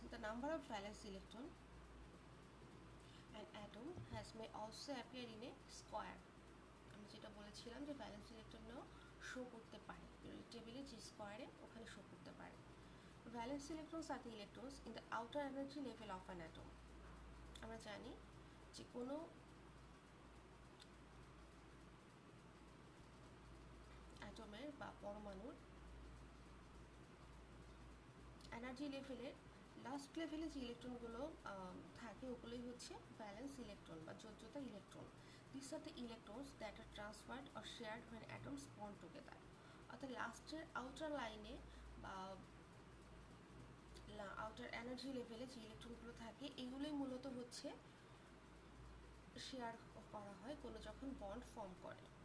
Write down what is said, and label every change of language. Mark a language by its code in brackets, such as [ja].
[en] The number of valence electron an atom has may also appear in a square. [bn] আমি যেটা বলেছিলাম যে valence ইলেকট্রনও show করতে পারে পিরিয়ডিক টেবিলে, যে স্কোয়ারে ওখানে শো করতে পারে। [en] Valence electrons are the electrons in the outer energy level of an atom. [bn] আমরা জানি যে কোনো অ্যাটমের বা পরমাণুর এনার্জি লেভেলের লাস্ট লেভেলে যে ইলেকট্রনগুলো থাকে ওগুলোই হচ্ছে ভ্যালেন্স ইলেকট্রন বা যোজ্যতা electron. [en] These are the electrons that are transferred or shared when atoms bond together. [bn] অর্থাৎ লাস্টের আউটার লাইনে বা আউটার এনার্জি লেভেলে যে ইলেকট্রনগুলো থাকে এগুলোই মূলত হচ্ছে শেয়ার করা হয় কোনো যখন বন্ড ফর্ম করে।